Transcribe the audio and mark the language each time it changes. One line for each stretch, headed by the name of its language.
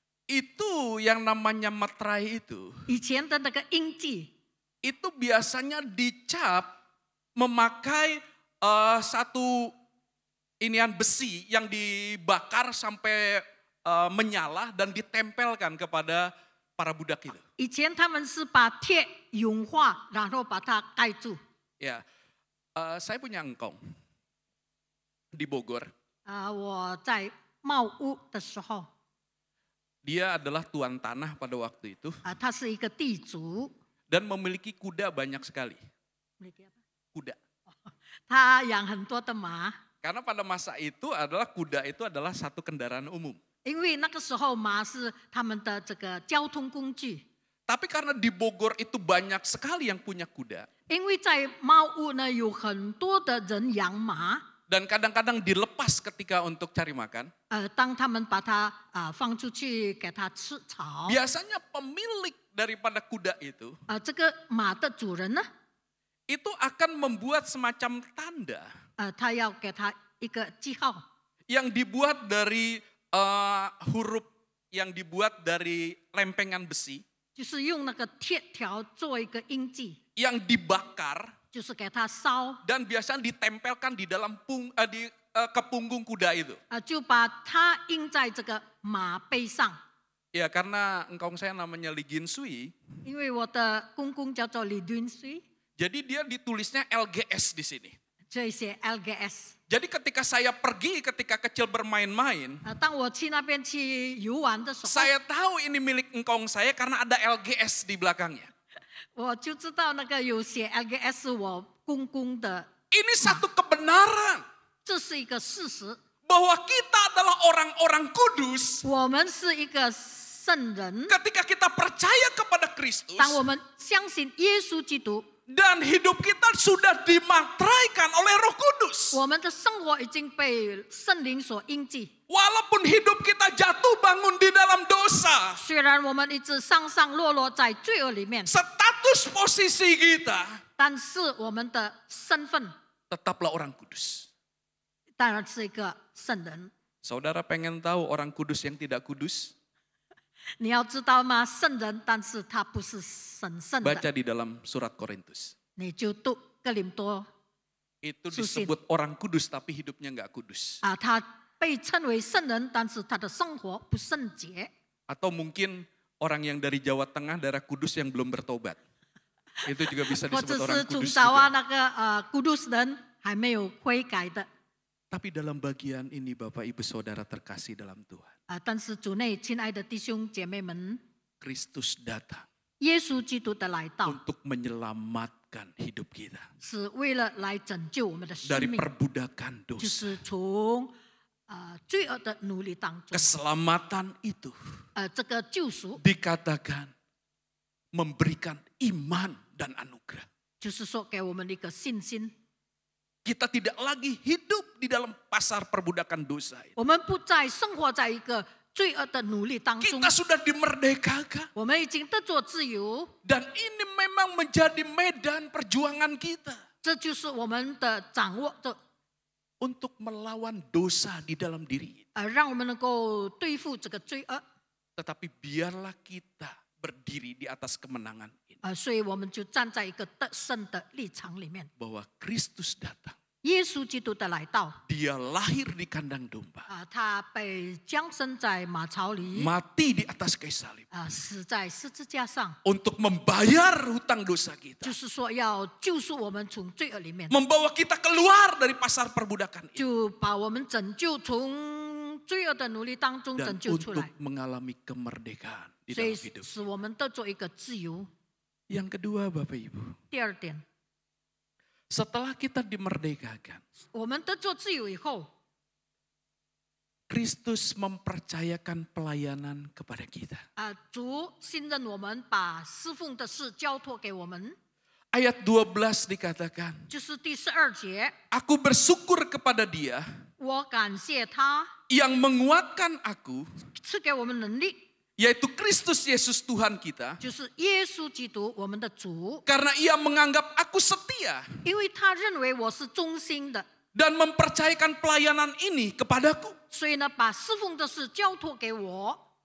Indonesian: itu yang namanya materai itu
Chinese: 以前的那个印记
Indonesian: itu biasanya dicap memakai satu inian besi yang dibakar sampai menyala dan ditempelkan kepada para budak itu.
Chinese: 以前他们是把铁融化，然后把它盖住。
Indonesian: Ya, saya punya engkong di Bogor.
Chinese: 我在茂屋的时候，
Indonesian: Dia adalah tuan tanah pada waktu itu
Chinese: 他是一个地主，
Indonesian: dan memiliki kuda banyak sekali. Kuda.
Chinese: 他养很多的马，
Indonesian: Karena pada masa itu kuda itu adalah satu kendaraan umum.
Chinese: 因为那个时候马是他们的这个交通工具。
Indonesian: Tapi karena di Bogor itu banyak sekali yang punya kuda
Chinese: 因为在茂屋呢有很多的人养马，
Indonesian: dan kadang-kadang dilepas ketika untuk cari makan.
Chinese: 当他们把它放出去给它吃草，
Indonesian: Biasanya pemilik daripada kuda itu
Chinese: 这个马的主人呢，
Indonesian: itu akan membuat semacam tanda
Chinese: 他要给他一个记号，
Indonesian: yang dibuat dari huruf yang dibuat dari lempengan besi
Chinese: 就是用那个铁条做一个印记，
Indonesian: yang dibakar
Chinese: 就是给它烧，
Indonesian: dan biasanya ditempelkan di dalam ke punggung kuda itu.
Chinese: 就把它印在这个马背上。
Indonesian: Ya karena engkong saya namanya Li Ginsui,
Chinese: 因为我的公公叫做李敦水，
Indonesian: jadi dia ditulisnya LGS di sini.
Chinese: 这些 LGS。
Indonesian: Jadi ketika saya pergi ketika kecil bermain-main,
Chinese: 当我去那边去游玩的时候，
Indonesian: saya tahu ini milik engkong saya karena ada LGS di belakangnya.
Chinese: 我就知道那个有写 LGS 是我公公的，
Indonesian: Ini satu kebenaran
Chinese: 这是一个事实。
Indonesian: bahwa kita adalah orang-orang kudus
Chinese: 我们是一个圣人，
Indonesian: ketika kita percaya kepada Kristus
Chinese: 当我们相信耶稣基督，
Indonesian: dan hidup kita sudah dimateraikan oleh Roh Kudus.
Chinese: 我们的生活已经被圣灵所印记。
Indonesian: Walaupun hidup kita jatuh bangun di dalam dosa,
Chinese: 虽然我们一直上上落落在罪恶里面，
Indonesian: status posisi kita
Chinese: 但是我们的身份
Indonesian: tetaplah orang kudus.
Chinese: 当然是一个圣人。
Indonesian: Saudara pengen tahu orang kudus yang tidak kudus?
Chinese: 你要知道吗？圣人，但是他不是神圣
Indonesian: Baca
Chinese: 的。
Indonesian: di dalam surat Korintus.
Chinese: 你就读哥林多
Indonesian: Itu Susin. disebut orang kudus tapi hidupnya nggak kudus.
Chinese: 他被称为圣人，但是他的生活不圣洁。
Indonesian: Atau mungkin orang yang dari Jawa Tengah, daerah Kudus yang belum bertobat. Itu juga bisa
Chinese: 或者
Indonesian: disebut orang
Chinese: 是从
Indonesian: kudus
Chinese: 早啊
Indonesian: juga.
Chinese: 那个kudus人还没有悔改的
Indonesian: Tapi dalam bagian ini Bapak Ibu Saudara terkasih dalam Tuhan.
Chinese: 但是主内亲爱的弟兄姐妹们，
Indonesian: Kristus datang
Chinese: 耶稣基督的来到
Indonesian: untuk menyelamatkan hidup kita
Chinese: 是为了来拯救我们的生
Indonesian: dari
Chinese: 命，
Indonesian: perbudakan
Chinese: 就
Indonesian: dosa.
Chinese: 是从罪恶的奴隶当中，
Indonesian: Keselamatan itu
Chinese: 这个救赎
Indonesian: dikatakan memberikan iman dan anugerah.
Chinese: 就是说给我们一个信心，
Indonesian: Kita tidak lagi hidup di dalam pasar perbudakan dosa.
Chinese: 我们不再生活在一个罪恶的奴隶当中，
Indonesian: Kita sudah dimerdekakan.
Chinese: 我们已经得着自由，
Indonesian: Dan ini memang menjadi medan perjuangan kita.
Chinese: 这就是我们的掌握的，
Indonesian: Untuk melawan dosa di dalam diri.
Chinese: 让我们能够对付这个罪恶。
Indonesian: Tetapi biarlah kita berdiri di atas kemenangan ini.
Chinese: 所以我们就站在一个得胜的立场里面。
Indonesian: Bahwa Kristus datang.
Chinese: 耶稣基督的来到，
Indonesian: Dia lahir di kandang domba.
Chinese: 他被降生在马槽里，
Indonesian: Mati di atas kayu salib.
Chinese: 死在十字架上，
Indonesian: Untuk membayar hutang dosa kita.
Chinese: 就是说要救赎我们从罪恶里面，
Indonesian: Membawa kita keluar dari pasar perbudakan ini.
Chinese: 就把我们拯救从罪恶的奴隶当中
Indonesian: Dan
Chinese: 拯救出
Indonesian: untuk
Chinese: 来，
Indonesian: mengalami kemerdekaan di
Chinese: 所以
Indonesian: dalam hidup.
Chinese: 使我们得着一个自由。
Indonesian: Yang kedua Bapak Ibu.
Chinese: 第二点，
Indonesian: Setelah kita dimerdekakan.
Chinese: 我们得着自由以后，
Indonesian: Kristus mempercayakan pelayanan kepada kita.
Chinese: 主信任我们，把侍奉的事交托给我们。
Indonesian: Ayat 12 dikatakan.
Chinese: 就是第12节，
Indonesian: Aku bersyukur kepada Dia
Chinese: 我感谢他
Indonesian: yang menguatkan aku,
Chinese: 赐给我们能力，
Indonesian: yaitu Kristus Yesus Tuhan kita,
Chinese: 就是耶稣基督我们的主，
Indonesian: karena Ia menganggap aku setia
Chinese: 因为他认为我是忠心的，
Indonesian: dan mempercayakan pelayanan ini kepadaku.
Chinese: 所以呢，把侍奉的事交托给我。